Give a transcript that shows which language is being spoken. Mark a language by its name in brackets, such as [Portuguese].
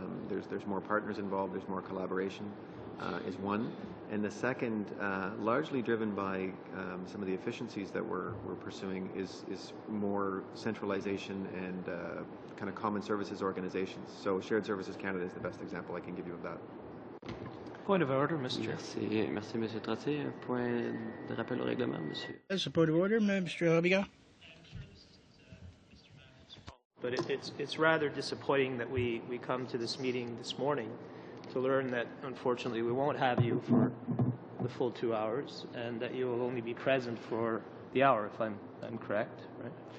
[English] There's more partners involved, there's more collaboration is one. And the second, largely driven by some of the efficiencies that we're pursuing, is more centralization and kind of common services organizations. So Shared Services Canada is the best example I can give you of that. Point of order, Mr. [French] Merci, Monsieur Trottier. Un point de rappel au règlement, Monsieur. [English] That's a point of order, Mr. OGGO. But it's rather disappointing that we come to this meeting this morning to learn that, unfortunately, we won't have you for the full 2 hours, and that you will only be present for the hour, if I'm correct, right?